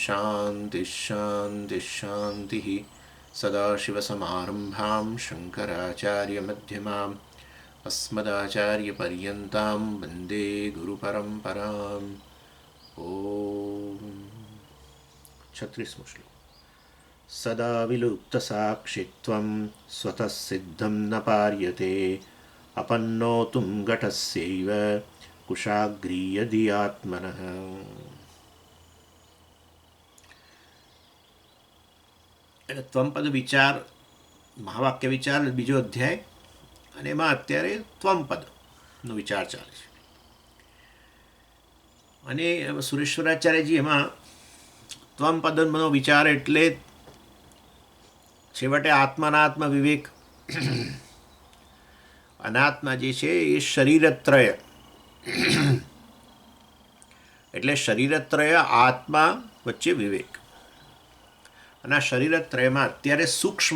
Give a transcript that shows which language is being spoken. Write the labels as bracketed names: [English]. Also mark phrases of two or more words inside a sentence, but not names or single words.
[Sanskrit] शान्तिः सदाशिवसमारम्भां शङ्कराचार्यमध्यमाम् अस्मदाचार्यपर्यन्तां वन्दे गुरुपरम्पराम् ॐ 36 श्लोक सदा विलुप्तसाक्षित्वं स्वतः सिद्धं न पार्यते अपन्नोतुं घटस्यैव कुशाग्रीयधियात्मनः [Gujarati] એટલે ત્વમપદ વિચાર મહાવાક્ય વિચાર બીજો અધ્યાય અને એમાં અત્યારે ત્વમપદનો વિચાર ચાલે છે અને સુરેશ્વરાચાર્યજી એમાં ત્વમપદનો વિચાર એટલે છેવટે આત્માનાત્મ વિવેક અનાત્મા જે છે એ શરીરત્રય એટલે શરીરત્રય આત્મા વચ્ચે વિવેક અને આ શરીરત્રયમાં અત્યારે સૂક્ષ્મ